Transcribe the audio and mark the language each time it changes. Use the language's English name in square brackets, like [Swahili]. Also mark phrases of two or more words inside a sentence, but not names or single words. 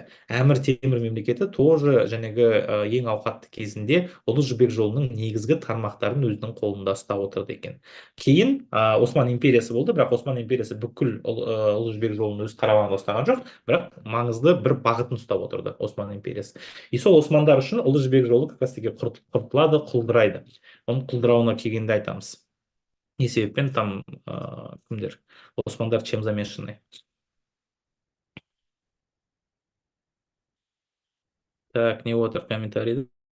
[Kazakh] Әмір Темір мемлекеті тоже жаңағы ең ауқатты кезінде ұлы жібек жолының негізгі тармақтарын өзінің қолында ұстап отырды екен. Кейін Осман империясы болды, бірақ Осман империясы бүкіл ұлы жібек жолын өз қарамағында ұстаған жоқ, бірақ маңызды бір бағытын ұстап отырды Осман империясы. И сол османдар үшін ұлы жібек жолы [Russian] как раз таки [Kazakh] құртылады, құлдырайды. Оның құлдырауына келгенде айтамыз. Не себеппен там кімдер? Османдар [Russian] чем замешаны? [Kazakh] Так, не отыр комментарийді.